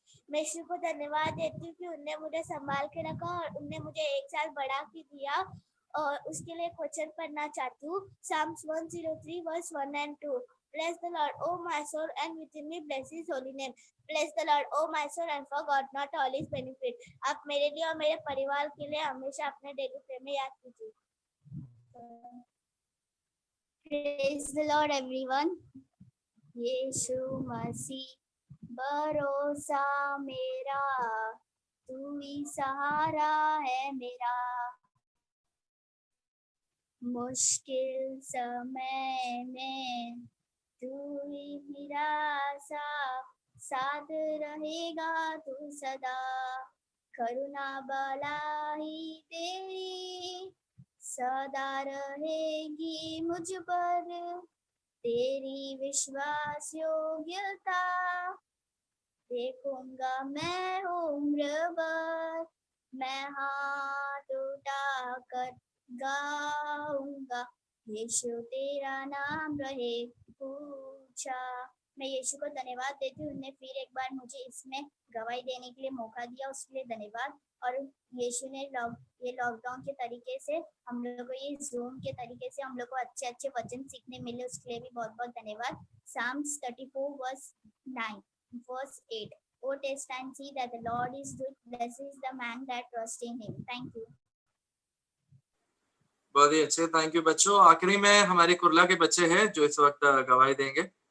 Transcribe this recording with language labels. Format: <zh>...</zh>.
<hi>मैं ईश्वर को धन्यवाद देती हूँ कि उनने मुझे संभाल के रखा और उनने मुझे 1 साल बढ़ा के दिया, और उसके लिए क्वेश्चन पढ़ना चाहती हूँ।</hi> <en>Psalms 103 verse 1 and 2. Bless the Lord, O my soul, and within me bless His holy name. Bless the Lord, O my soul, and forget not all His benefits.</en> <hi>आप मेरे लिए और मेरे परिवार के लिए हमेशा अपने डेली प्रेम में याद कीजिए।</hi> <en>Praise the Lord, everyone. Yeshu Masih</en> <hi>भरोसा मेरा, तू ही सहारा है मेरा। मुश्किल समय में तू ही मेरा साथ रहेगा तू सदा। करुणा भलाई तेरी सदा रहेगी मुझ पर, तेरी विश्वास योग्यता देखूंगा मैं उम्र भर। मैं हाथ उठा कर गाऊंगा, यीशु तेरा नाम रहे ऊंचा। मैं यीशु को धन्यवाद देती हूँ, उन्होंने फिर एक बार मुझे इसमें गवाही देने के लिए मौका दिया, उसके लिए धन्यवाद। और यीशु ने ये लॉकडाउन के तरीके से हम लोग को, ये जूम के तरीके से हम लोग को अच्छे अच्छे वचन सीखने मिले, उसके लिए भी बहुत बहुत धन्यवाद।</hi> <en>Psalms 34 verse 9 verse 8 Oh, taste and see that the Lord is good, blessed is the man that trusts in him. Thank you.</en> <hi>बहुत ही अच्छे, थैंक यू बच्चों। आखिरी में हमारे कुर्ला के बच्चे हैं जो इस वक्त गवाही देंगे।</hi>